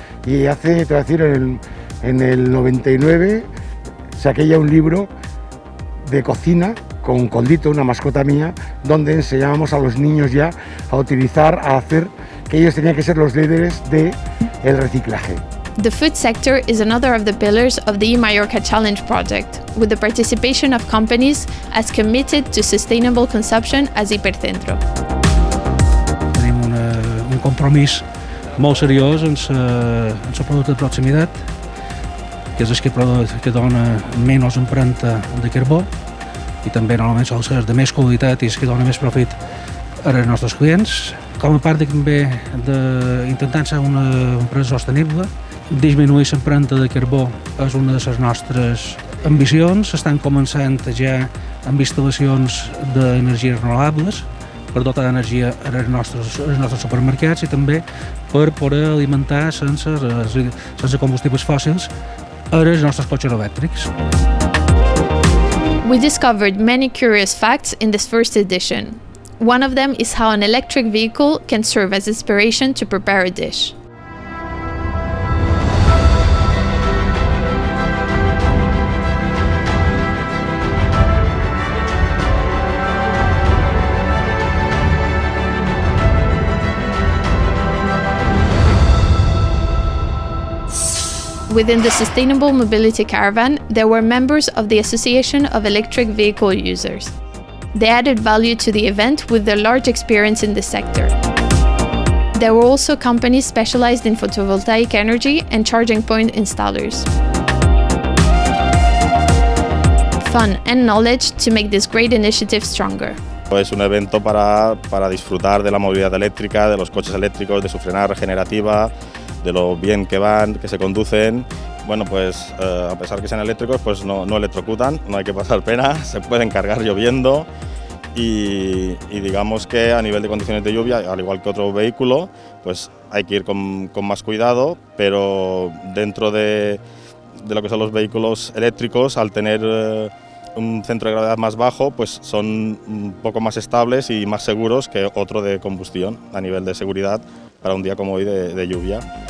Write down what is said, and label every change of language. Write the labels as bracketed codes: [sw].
[es] Y te voy a decir, en el 99 saqué ya un libro de cocina con Condito, una mascota mía, donde enseñábamos a los niños ya a utilizar, a hacer, que ellos tenían que ser los líderes del reciclaje. [en] The food sector is another of the pillars of the eMallorca Challenge project, with the participation of companies as committed to sustainable consumption as Hipercentro. [ca] Tenim un compromís molt seriós en el producte de proximitat, que és el que dona menys empremta de carbó i també normalment sol ser de més qualitat i és que dona més profit als nostres clients. Com a part també d'intentar ser una empresa sostenible, disminuir l'empremta de carbó és una de les nostres ambicions. Estan començant ja amb instal·lacions d'energies renovables per dotar d'energia als nostres supermercats i també per poder alimentar sense combustibles fòssils els nostres cotxes elèctrics. [en] We discovered many curious facts in this first edition. One of them is how an electric vehicle can serve as inspiration to prepare a dish. Within the Sustainable Mobility Caravan, there were members of the Association of Electric Vehicle Users. They added value to the event with their large experience in the sector. There were also companies specialized in photovoltaic energy and charging point installers. Fun and knowledge to make this great initiative stronger. [es] Es un evento para disfrutar de la movilidad eléctrica, de los coches eléctricos, de su frenada regenerativa, de lo bien que van, que se conducen. Bueno, pues a pesar que sean eléctricos, pues no electrocutan, no hay que pasar pena, se pueden cargar lloviendo y digamos que a nivel de condiciones de lluvia, al igual que otro vehículo, pues hay que ir con más cuidado, pero dentro de lo que son los vehículos eléctricos, al tener un centro de gravedad más bajo, pues son un poco más estables y más seguros que otro de combustión a nivel de seguridad para un día como hoy de lluvia.